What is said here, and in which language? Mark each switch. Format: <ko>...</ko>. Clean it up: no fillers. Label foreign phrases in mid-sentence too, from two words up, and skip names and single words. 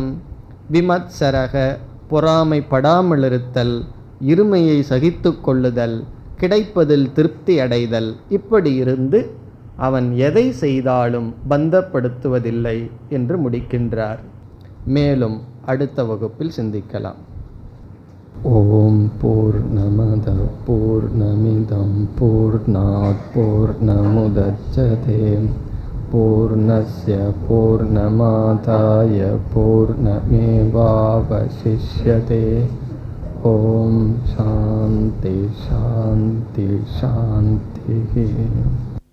<ta>விமத்சரக, பொறாமைப்படாமல் இருத்தல், இருமையை சகித்து கொள்ளுதல், கிடைப்பதில் திருப்தி அடைதல். இப்படி இருந்து அவன் எதை செய்தாலும் பந்தப்படுத்துவதில்லை என்று முடிக்கின்றார். மேலும் அடுத்த வகுப்பில் சிந்திக்கலாம்.</ta> <sa>ॐ पूर्णमदः पूर्णमिदं पूर्णात् पूर्णमुदच्यते पूर्णस्य पूर्णमादाय पूर्णमेवावशिष्यते. ॐ शान्तिः शान्तिः शान्तिः.</sa>